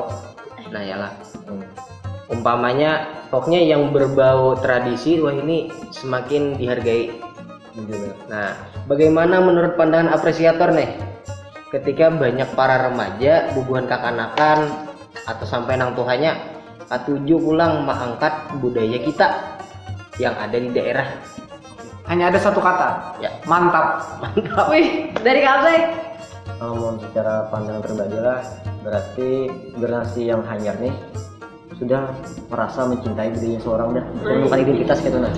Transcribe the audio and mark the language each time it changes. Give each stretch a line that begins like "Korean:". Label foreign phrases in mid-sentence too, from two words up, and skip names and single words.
Indonesian: Nah yalah, umpamanya pokoknya yang berbau tradisi, wah ini semakin dihargai. Nah, bagaimana menurut pandangan apresiator nih ketika banyak para remaja, bubuhan kakanakan atau sampai nang tuhannya katuju pulang mengangkat budaya kita yang ada di daerah? Hanya ada satu kata. Ya, Mantap. Wih, dari Kabek. Kalau secara pandangan pribadi lah, berarti generasi yang hanyar nih sudah merasa mencintai dirinya seorang dah, menemukan identitas gitu nah.